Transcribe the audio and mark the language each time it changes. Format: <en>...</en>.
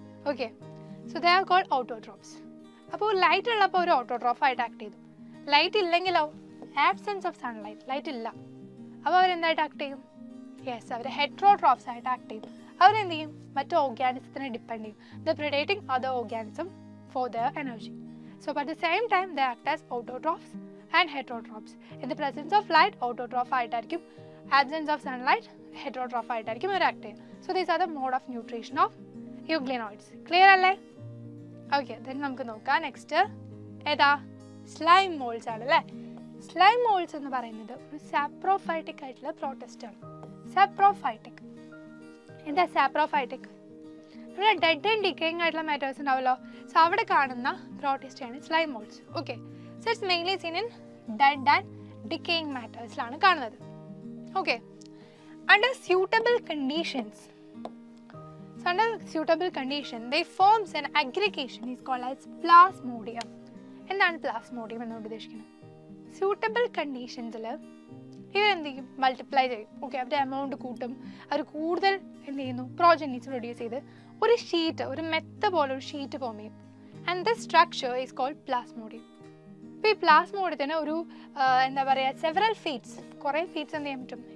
<ml>Okay,</ml> <en>So they are called autotrophs.</en> <ml>അപ്പോൾ light ഉള്ളപ്പോൾ ഒരു ഓട്ടോട്രോഫായിട്ട് ആക്ട് ചെയ്തു. Light ഇല്ലെങ്കിലോ? Absence of sunlight, light ഇല്ല, അപ്പോൾ അവരെന്തായിട്ട് ആക്ട് ചെയ്യും? യെസ്, അവർ ഹെട്രോട്രോഫ്സ് ആയിട്ട് ആക്ട് ചെയ്യും. അവരെന്ത് ചെയ്യും? മറ്റു ഓർഗാനിസത്തിനെ ഡിപ്പെൻഡ് ചെയ്യും.</ml> <en>The predating other organism for their energy. So at the same time they act as autotrophs and heterotrophs.</en> <ml>In the presence of light, autotroph ആയിട്ടായിരിക്കും. Absence of sunlight, heterotroph ആയിട്ടായിരിക്കും അവർ act ചെയ്യുക.</ml> <en>So these are the mode of nutrition of euglenoids.</en> <ml>Clear അല്ലേ? Okay, then നമുക്ക് നോക്കാം. Next ഏതാ? Slime moles ആണ് അല്ലേ. Slime moles എന്ന് പറയുന്നത് ഒരു സാപ്രോഫൈറ്റിക് ആയിട്ടുള്ള പ്രോട്ടിസ്റ്റ് ആണ്. സാപ്രോഫൈറ്റിക്. എന്താ സാപ്രോഫൈറ്റിക്? നമ്മുടെ ഡെഡ് ആൻഡ് ഡിക്കേയിങ് ആയിട്ടുള്ള മാറ്റേഴ്സ് ഉണ്ടാവുമല്ലോ. സോ അവിടെ കാണുന്ന പ്രോട്ടിസ്റ്റാണ് slime moles.</ml> <en>okay, so it's mainly seen in dead and decaying</en> <ml>മാറ്റേഴ്സിലാണ് കാണുന്നത്.</ml> <en>Okay, under suitable conditions. So under suitable condition, they forms an aggregation is called as plasmodium.</en> <ml>എന്താണ് Plasmodium എന്നുകൊണ്ട് ഉദ്ദേശിക്കുന്നത്? Suitable കണ്ടീഷൻസിൽ ഇവരെന്ത് ചെയ്യും? Multiply ചെയ്യും. Okay, അവരുടെ amount കൂട്ടും. അവർ കൂടുതൽ എന്ത് ചെയ്യുന്നു? പ്രോജനീസ് പ്രൊഡ്യൂസ് ചെയ്ത് ഒരു ഷീറ്റ്, ഒരു മെത്ത പോലെ ഒരു ഷീറ്റ് ഫോം ചെയ്യും.</ml> <en>And this structure is called plasmodium.</en> <ml>ഇപ്പോൾ ഈ പ്ലാസ്മോഡിയത്തിന് ഒരു എന്താ പറയുക, സെവറൽ ഫീറ്റ്സ്, കുറേ ഫീറ്റ്സ് എന്ത് ചെയ്യാൻ പറ്റും?</ml>